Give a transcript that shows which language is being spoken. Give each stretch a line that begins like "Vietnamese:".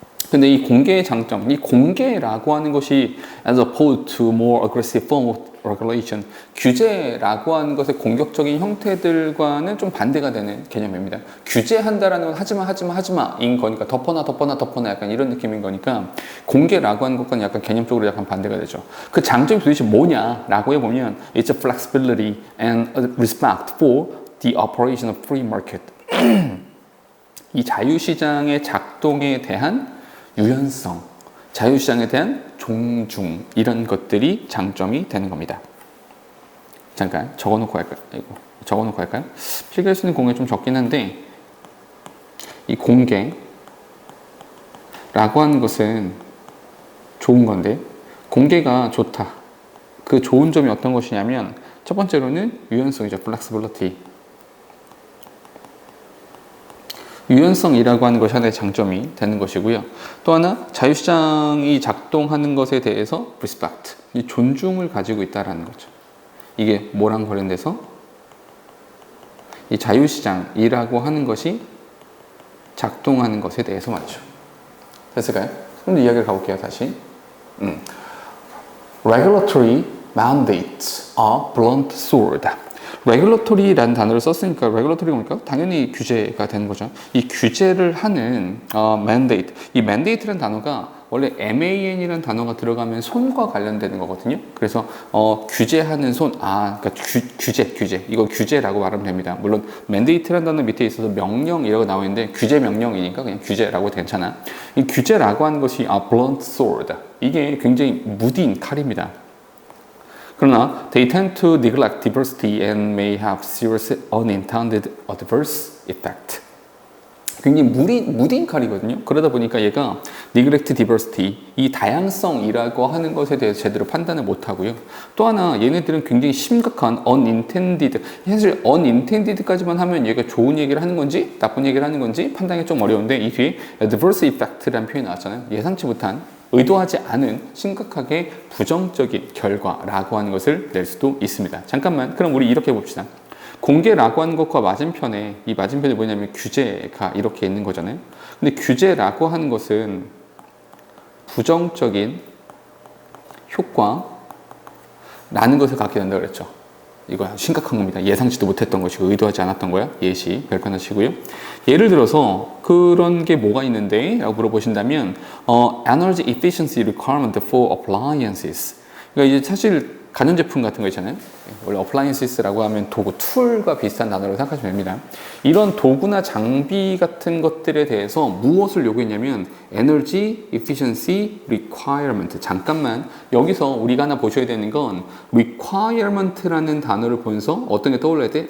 Korean: 근데 이 공개의 장점, 이 공개라고 하는 것이
English: as opposed to more aggressive form of regulation,
Korean: 규제라고 하는 것의 공격적인 형태들과는 좀 반대가 되는 개념입니다. 규제한다라는 건 하지마인 거니까 덮어놔 약간 이런 느낌인 거니까 공개라고 하는 것과는 약간 개념적으로 약간 반대가 되죠. 그 장점이 도대체 뭐냐라고 해보면
English: it's a flexibility and a respect for the operation of free market.
Korean: 이 자유시장의 작동에 대한 유연성, 자유시장에 대한 존중 이런 것들이 장점이 되는 겁니다. 잠깐 적어놓고 할까요? 적어놓고 할까요? 필기할 수 있는 공개 좀 적긴 한데 이 공개라고 하는 것은 좋은 건데 공개가 좋다. 그 좋은 점이 어떤 것이냐면 첫 번째로는 유연성이죠.
English: flexibility.
Korean: 유연성이라고 하는 것이 하나의 장점이 되는 것이고요. 또 하나 자유시장이 작동하는 것에 대해서 respect, 이 존중을 가지고 있다는 거죠. 이게 뭐랑 관련돼서 이 자유시장이라고 하는 것이 작동하는 것에 대해서 말이죠. 됐을까요? 그럼 이야기를 가볼게요. 다시.
English: Regulatory mandates are blunt sword.
Korean: Regulatory라는 단어를 썼으니까 Regulatory가 뭡니까? 당연히 규제가 되는 거죠. 이 규제를 하는 mandate. 이 mandate라는 단어가 원래 man이라는 단어가 들어가면 손과 관련되는 거거든요. 그래서 규제하는 손, 그러니까 규제. 이거 규제라고 말하면 됩니다. 물론 mandate라는 단어 밑에 있어서 명령이라고 나와 있는데 규제 명령이니까 그냥 규제라고 괜찮아. 이 규제라고 하는 것이 blunt sword. 이게 굉장히 무딘 칼입니다. 그러나
English: they tend to neglect diversity and may have serious unintended adverse effect.
Korean: 굉장히 무딘 칼이거든요. 그러다 보니까 얘가
English: neglect diversity,
Korean: 이 다양성이라고 하는 것에 대해서 제대로 판단을 못하고요. 또 하나 얘네들은 굉장히 심각한 unintended, 사실 unintended까지만 하면 얘가 좋은 얘기를 하는 건지 나쁜 얘기를 하는 건지 판단이 좀 어려운데 이 뒤에 adverse effect라는 표현이 나왔잖아요. 예상치 못한 의도하지 않은 심각하게 부정적인 결과라고 하는 것을 낼 수도 있습니다. 잠깐만, 그럼 우리 이렇게 봅시다. 공개라고 하는 것과 맞은편에, 이 맞은편이 뭐냐면 규제가 이렇게 있는 거잖아요. 근데 규제라고 하는 것은 부정적인 효과라는 것을 갖게 된다고 그랬죠. 이거 심각한 겁니다. 예상치도 못했던 것이고 의도하지 않았던 거야. 예시 별표하시고요. 예를 들어서 그런 게 뭐가 있는데? 라고 물어보신다면
English: Energy Efficiency Requirement for Appliances.
Korean: 그러니까 이제 사실 가전제품 같은 거 있잖아요. 원래 appliances라고 하면 도구, 툴과 비슷한 단어로 생각하시면 됩니다. 이런 도구나 장비 같은 것들에 대해서 무엇을 요구했냐면 Energy Efficiency Requirement. 잠깐만, 여기서 우리가 하나 보셔야 되는 건 Requirement라는 단어를 보면서 어떤 게 떠올라야 돼?